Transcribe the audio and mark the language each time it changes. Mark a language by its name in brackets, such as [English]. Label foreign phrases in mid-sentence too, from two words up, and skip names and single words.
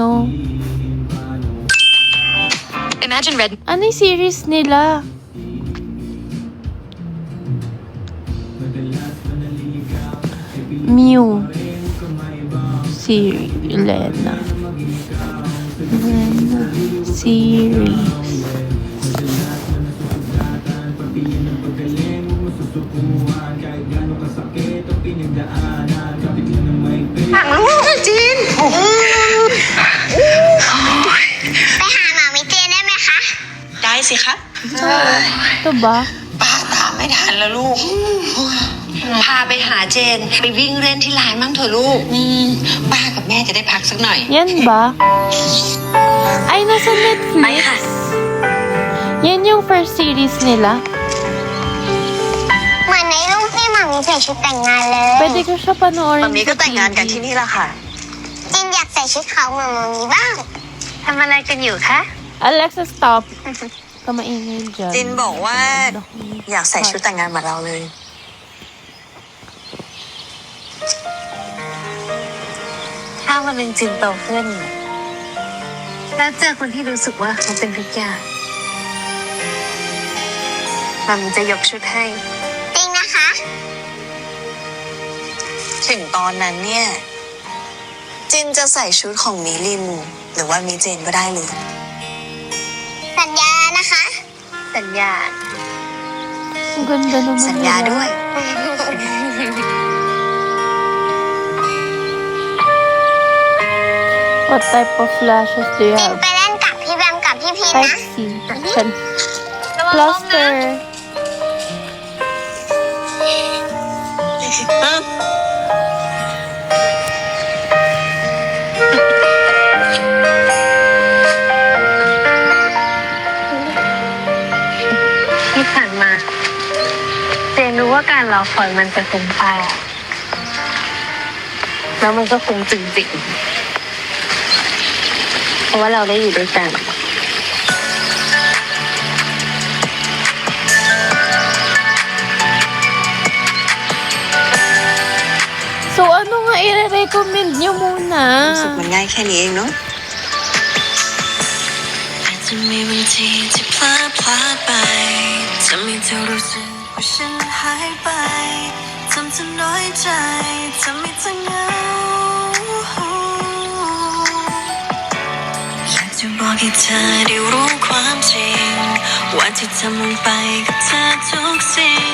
[English] Imagine Red [Filipino] Ano yung series nila? Mew. [English] Siri. Elena. Series. [Thai] ไปหาหมามิเจนได้ไหมคะ ได้สิคะ [Filipino] Ito ba? [Thai] ป้าตามไม่ทันแล้วลูก พาไปหาเจน ไปวิ่งเล่นที่ลานมั่งเถอะลูก ป้ากับแม่จะได้พักสักหน่อย [Filipino] Yan ba? Ay, nasa Netflix. Yan yung [English] first series [Filipino] nila. [Thai] เหมือนในรูปที่หมามิใส่ชุดแต่งงานเลย [Filipino] Pwede ko siya panoorin [Thai] มันมีก็ [Filipino] sa [Thai] แต่งงานกันที่ [Filipino] TV. [Thai] นี่แหละค่ะ จินอยากใส่ชุดขาวเหมือนหมามิบ้างทำอะไรกันอยู่คะ [Filipino] Alexa, stop. Kamaingay dyan. [Thai] จินบอกว่าอยากใส่ชุดแต่งงานเหมือนเราเลย ถ้าวันหนึ่งจินโตขึ้น แล้วเจอคนที่รู้สึกว่าเขาเป็นทุกอย่างมันจะยกชุดให้ จริงนะคะ ถึงตอนนั้นเนี่ย จินจะใส่ชุดของมิลิน หรือว่ามิเจนก็ได้เลย สัญญานะคะ สัญญา [Filipino] Ang ganda naman [Thai] สัญญา [Filipino] nila. [Thai] ด้วย [English] What type of flashes do you [Thai] จิน [English] have? [Thai] ไปเล่นกับพี่แบมกับพี่พีนะ [English] Type C. Chan. Cluster. [Thai] ที่ผ่านมา เจนรู้ว่าการรอคอยมันจะคุ้มค่าแล้วมันก็คุ้มจริงๆเพราะว่าเราได้อยู่ด้วยกัน [Filipino] So, ano nga i-recommend nyo muna? [Thai] รู้สึกมันง่ายแค่นี้เองเนาะ อาจจะมีบางทีที่พลาดไปทำให้เธอรู้สึกว่าฉันหายไปทำเธอน้อยใจทำให้เธอเหงาอยากจะบอกให้เธอได้รู้ความจริงว่าที่ทำลงไปกับเธอทุกสิ่ง